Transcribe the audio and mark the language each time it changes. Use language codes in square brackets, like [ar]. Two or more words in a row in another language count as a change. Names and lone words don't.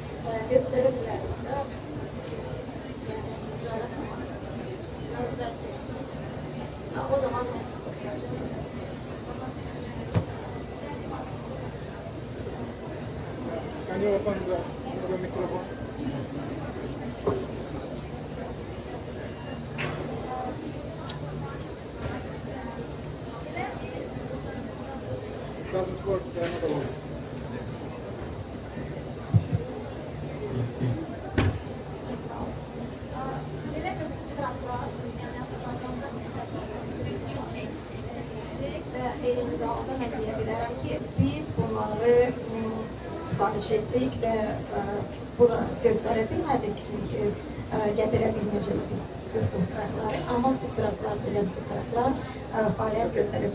[az] Göstərə bilərik də, o zaman mikrofon. [en] Doesn't work, so another one. [az] Eyni zamanda mən deyə bilərəm ki, biz bunları sifariş etdik və bura göstərə bilmədik, çünki gətirə bilməyəcək biz bu fotoğrafları, amma fotoğraflar, belə fotoğraflar fəaliyyət göstərir.